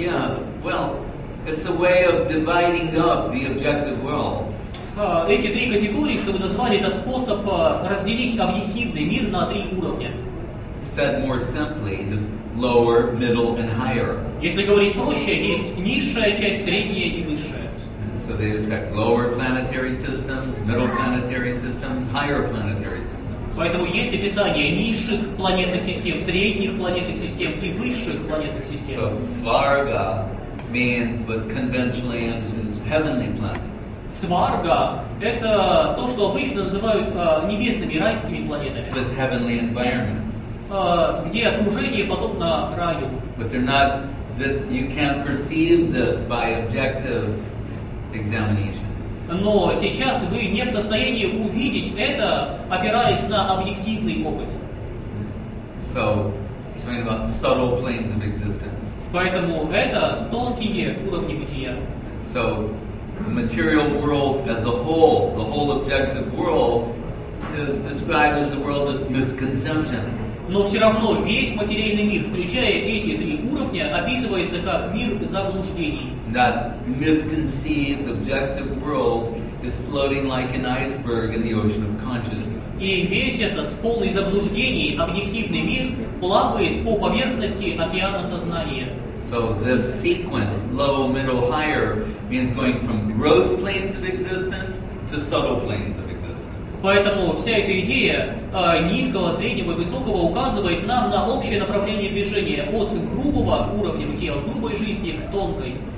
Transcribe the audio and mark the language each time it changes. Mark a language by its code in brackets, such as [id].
[en] Yeah, well, it's a way of dividing up the objective world. [ru] Эти три категории, что вы назвали, это способ разделить объективный мир на три уровня. [en] Said more simply, just lower, middle, and higher. [ru] Если говорить проще, есть низшая часть, средняя и высшая. [en] So they describe lower planetary systems, middle planetary systems, higher planetary systems. [ru] Поэтому есть описание низших планетных систем, средних планетных систем и высших планетных систем. [en] So Svarga means what's conventionally understood as heavenly planets. [ru] Сварга – это то, что обычно называют небесными, райскими планетами, [en] With heavenly environment. [ru] Где окружение подобно раю. [en] But they're not this, you can't perceive this by objective examination. [ru] Но сейчас вы не в состоянии увидеть это, опираясь на объективный опыт. [en] So, talking about subtle planes of existence. [ru] Поэтому это тонкие уровни бытия. [en] So, the material world as a whole objective world, is described as a world of misconception. [ru] Но все равно весь материальный мир, включая эти три уровня, описывается как мир заблуждений. [en] That misconceived objective world is floating like an iceberg in the ocean of consciousness. [ru] И весь этот полный заблуждений объективный мир плавает по поверхности океана сознания. [en] So this sequence, low, middle, higher, means going from gross planes of existence to subtle planes of existence. [ru] Поэтому вся эта идея низкого, среднего и высокого указывает нам на общее направление движения от грубого уровня бытия, от грубой жизни к тонкой.